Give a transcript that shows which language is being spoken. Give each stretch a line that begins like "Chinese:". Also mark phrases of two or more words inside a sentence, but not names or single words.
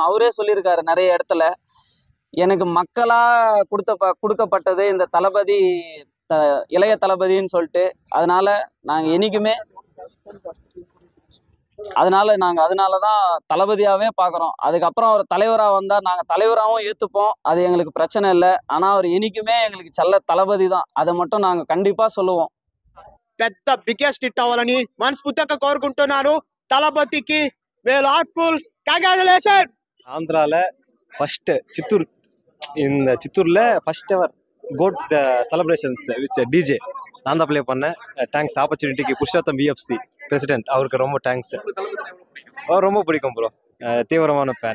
Tamil: அவரே சொல்லியிருக்காரு நிறைய இடத்துல, எனக்கு மக்களா கொடுக்கப்பட்டது இந்த தளபதி, இளைய தளபதின்னு சொல்லிட்டு. அதனால நாங்கள் என்னைக்குமே அதனால தான் தளபதியாகவே பார்க்குறோம். அதுக்கப்புறம் அவர் தலைவராக வந்தால் நாங்கள் தலைவராகவும் ஏற்றுப்போம். அது எங்களுக்கு பிரச்சனை இல்லை. ஆனால் அவர் என்னைக்குமே எங்களுக்கு செல்ல தளபதி தான். அதை மட்டும் நாங்கள் கண்டிப்பாக சொல்லுவோம்.
Telugu: పెద్ద
English: biggest hit
Telugu: అవ్వాలని మనస్ఫూర్తిగా కోరుకుంటున్నాను.
English: తలపతికి whole heartful congratulation.
Tamil: ஆந்திராவில் ஃபர்ஸ்ட் இந்த சித்தூரில்
English: first ever GOAT celebrations with DJ
Tamil: நான் தான் ப்ளே பண்ணேன். தேங்க்ஸ் ஆப்பர்ச்சுனிட்டிக்கு புருஷோத்தம் BFC பிரசிடென்ட் அவருக்கு ரொம்ப தேங்க்ஸ். ரொம்ப பிடிக்கும் ப்ரோ. தீவிரமான ஃபேன்.